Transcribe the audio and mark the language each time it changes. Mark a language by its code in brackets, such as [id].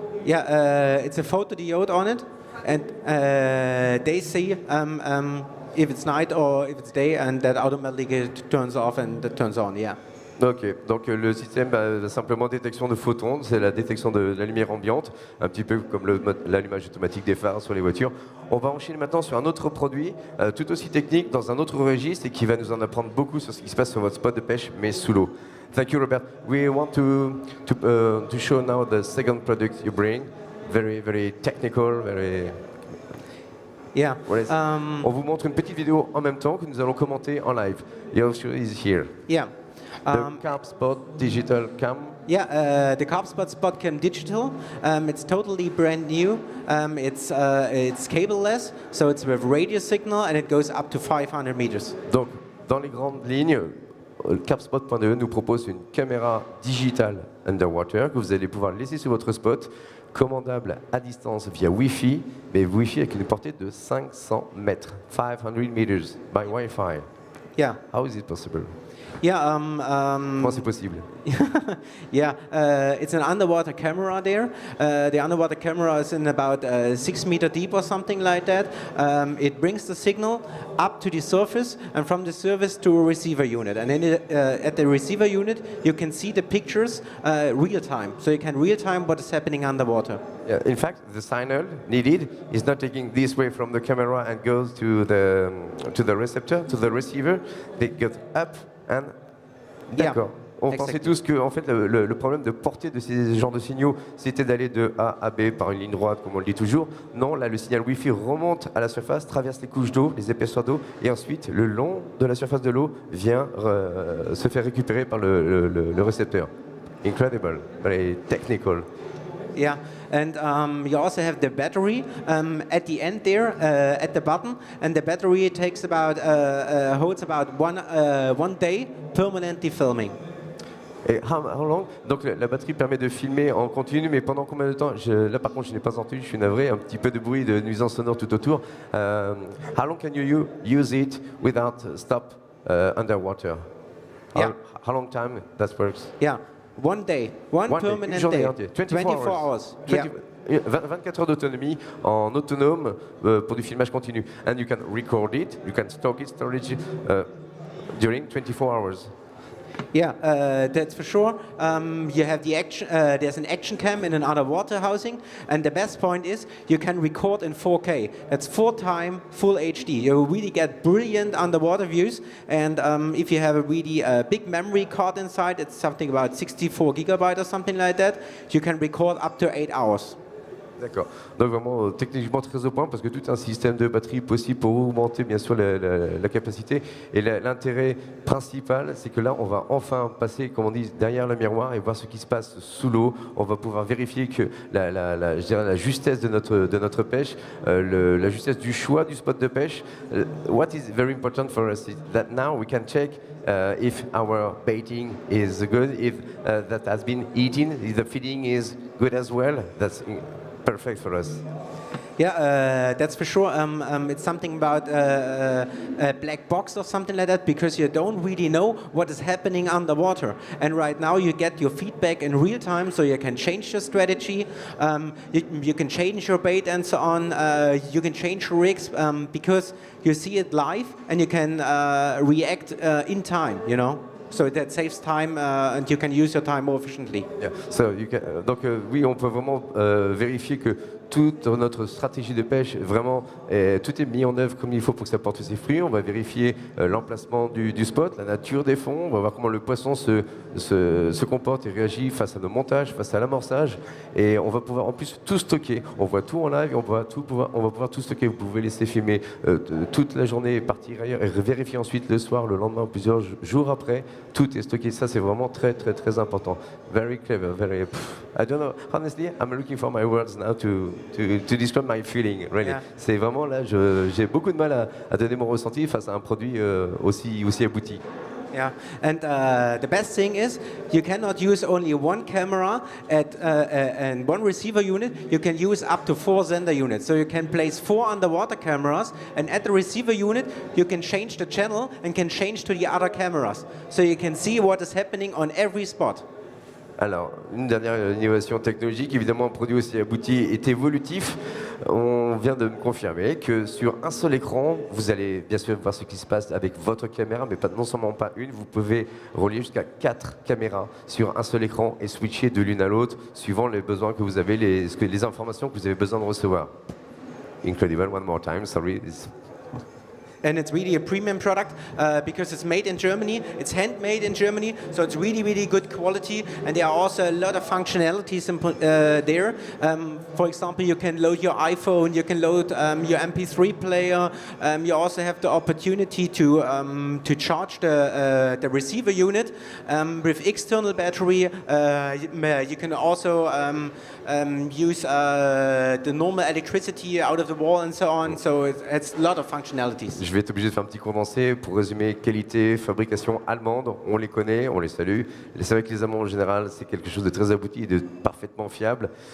[en] Yeah, it's a photodiode on it, and they see if it's night or if it's day, and that automatically turns off and that turns on, yeah. [fr] Ok, donc le système simplement détection de photons, c'est la détection de la lumière ambiante, un petit peu comme l'allumage automatique des phares sur les voitures. On va enchaîner maintenant sur un autre produit, tout aussi technique, dans un autre registre et qui va nous en apprendre beaucoup sur ce qui se passe sur votre spot de pêche, mais sous l'eau. [en] Thank you, Robert. We want to show now the second product you bring, very technical, very... Yeah. [fr] On vous montre une petite vidéo en même temps que nous allons commenter en live. [en] Your show is here. Yeah. The CarpSpot digital cam. Yeah, the CarpSpot Spotcam digital. It's totally brand new. It's cableless, so it's with radio signal and it goes up to 500 meters. [fr] Donc, dans les grandes lignes, CarpSpot.de nous propose une caméra digitale underwater que vous allez pouvoir laisser sur votre spot, commandable à distance via Wi-Fi, mais Wi-Fi avec une portée de 500 mètres, [en] 500 meters by Wi-Fi. Yeah. How is it possible? Yeah. [fr] Comment c'est possible? [en] Yeah, it's an underwater camera there. The underwater camera is in about 6 meters deep or something like that. It brings the signal up to the surface and from the surface to a receiver unit. And then at the receiver unit, you can see the pictures real time. So you can real time what is happening underwater. Yeah, in fact, the signal needed is not taking this way from the camera and goes to the receptor, to the receiver. They get up and... [fr] D'accord. On pensait tous que en fait, le problème de portée de ces genres de signaux, c'était d'aller de A à B par une ligne droite, comme on le dit toujours. Non, là, le signal Wi-Fi remonte à la surface, traverse les couches d'eau, les épaisseurs d'eau, et ensuite, le long de la surface de l'eau, vient se faire récupérer par le récepteur. [en] Incredible, very technical. Yeah, and you also have the battery at the end there, at the bottom, and the battery takes about holds about one day permanently filming. [fr] Et [en] how long? [fr] Donc la batterie permet de filmer en continu, mais pendant combien de temps? Là par contre je n'ai pas entendu, je suis navré, un petit peu de bruit, de nuisance sonore tout autour. [en] How long can you use it without stop underwater? How long time that works? Yeah. One day, one permanent day, 24 hours. [fr] 24 heures d'autonomie en autonome pour du filmage continu. [en] And you can record it, you can storage during 24 hours. Yeah, that's for sure. You have the action. There's an action cam in an underwater housing, and the best point is you can record in 4K. That's 4x full HD. You really get brilliant underwater views. And if you have a really big memory card inside, it's something about 64 gigabytes or something like that. You can record up to 8 hours. [fr] D'accord. Donc vraiment techniquement très au point parce que tout un système de batterie possible pour augmenter bien sûr la capacité. Et l'intérêt principal, c'est que là, on va enfin passer, comme on dit, derrière le miroir et voir ce qui se passe sous l'eau. On va pouvoir vérifier que je dirais la justesse de notre pêche, la justesse du choix du spot de pêche. [en] What is very important for us is that now we can check if our baiting is good, if that has been eaten, if the feeding is good as well. That's perfect for us. Yeah, that's for sure. It's something about a black box or something like that, because you don't really know what is happening underwater. And right now you get your feedback in real time, so you can change your strategy, you can change your bait and so on, you can change your rigs, because you see it live and you can react in time, you know. So that saves time and you can use your time more efficiently. Yeah. So you can, [fr] donc oui, on peut vraiment vérifier que toute notre stratégie de pêche, vraiment, tout est mis en œuvre comme il faut pour que ça porte ses fruits. On va vérifier l'emplacement du spot, la nature des fonds, on va voir comment le poisson se comporte et réagit face à nos montages, face à l'amorçage. Et on va pouvoir en plus tout stocker. On voit tout en live et on va pouvoir tout stocker. Vous pouvez laisser filmer toute la journée et partir ailleurs et vérifier ensuite le soir, le lendemain, plusieurs jours après. Tout est stocké. Ça, c'est vraiment très, très, très important. [en] Very clever, very... I don't know. Honestly, I'm looking for my words now to describe my feeling, really. Yeah. [fr] C'est vraiment là, j'ai beaucoup de mal à donner mon ressenti face à un produit aussi abouti. [en] Yeah, and the best thing is you cannot use only one camera and one receiver unit. You can use up to 4 Sender units. So you can place 4 underwater cameras, and at the receiver unit you can change the channel and can change to the other cameras. So you can see what is happening on every spot. [fr] Alors, une dernière innovation technologique, évidemment un produit aussi abouti est évolutif. On vient de me confirmer que sur un seul écran, vous allez bien sûr voir ce qui se passe avec votre caméra, mais non seulement pas une, vous pouvez relier jusqu'à 4 caméras sur un seul écran et switcher de l'une à l'autre suivant les besoins que vous avez, les informations que vous avez besoin de recevoir. [en] Incredible, one more time, sorry. And it's really a premium product because it's made in Germany, it's handmade in Germany, so it's really, really good quality, and there are also a lot of functionalities there. For example, you can load your iPhone, you can load your MP3 player, you also have the opportunity to charge the receiver unit with external battery. You can also use the normal electricity out of the wall and so on, so it's a lot of functionalities. [fr] Je vais être obligé de faire un petit condensé pour résumer qualité, fabrication allemande, on les connaît, on les salue. C'est vrai que les Allemands en général, c'est quelque chose de très abouti et de parfaitement fiable.